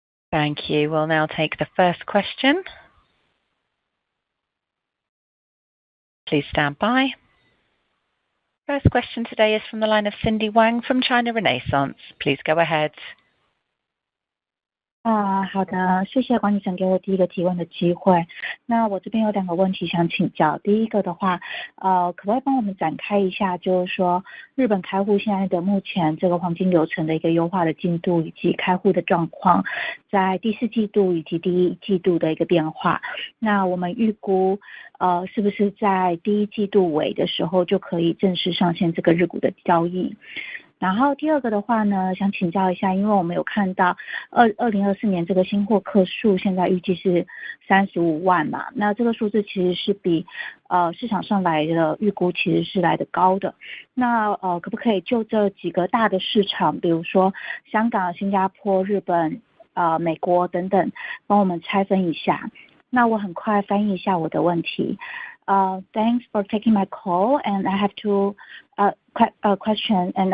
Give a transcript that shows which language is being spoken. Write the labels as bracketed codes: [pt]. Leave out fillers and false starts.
[en] Thank you. We'll now take the first question. Please stand by. First question today is from the line of Cindy Wang from China Renaissance. Please go ahead. [zh] 好的，谢谢管理层给我第一个提问的机会。那我这边有2个问题想请教。第一个的话，可不可以帮我们展开一下，就是说日本开户现在的目前这个黄金流程的一个优化的进度，以及开户的状况，在第4季度以及第1季度的一个变化。那我们预估，是不是在第1季度尾的时候就可以正式上线这个日股的交易？然后第二个的话呢，想请教一下，因为我们有看到2024年这个新获客数现在预计是35万嘛，那这个数字其实是比市场上来的预估其实是来的高的。那可不可以就这几个大的市场，比如说香港、新加坡、日本、美国等等，帮我们拆分一下？那我很快翻译一下我的问题。 [en] Thanks for taking my call, and I have two questions.